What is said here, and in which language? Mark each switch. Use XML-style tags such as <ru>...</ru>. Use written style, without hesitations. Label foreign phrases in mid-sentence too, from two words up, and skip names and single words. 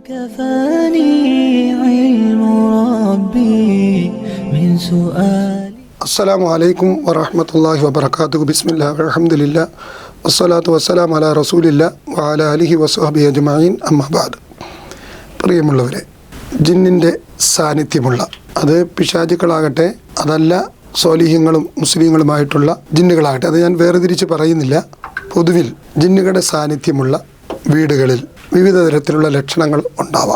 <ar>كفاني علم ربي من سؤال. السلام عليكم ورحمة الله وبركاته. بسم الله والحمد لله والصلاة والسلام على رسول الله وعلى آله وصحبه أجمعين. أما بعد.</ar> <ml>പ്രിയമുള്ളവരെ, ജിന്നിൻ്റെ സാന്നിധ്യമുള്ള, അത് പിശാചുക്കളാകട്ടെ അതല്ല സ്വാലിഹ്യങ്ങളും മുസ്ലിങ്ങളുമായിട്ടുള്ള ജിന്നുകളാകട്ടെ, അത് ഞാൻ വേർതിരിച്ച് പറയുന്നില്ല. പൊതുവിൽ ജിന്നുകളുടെ സാന്നിധ്യമുള്ള വീടുകളിൽ വിവിധ തരത്തിലുള്ള ലക്ഷണങ്ങൾ ഉണ്ടാവാം.</ml>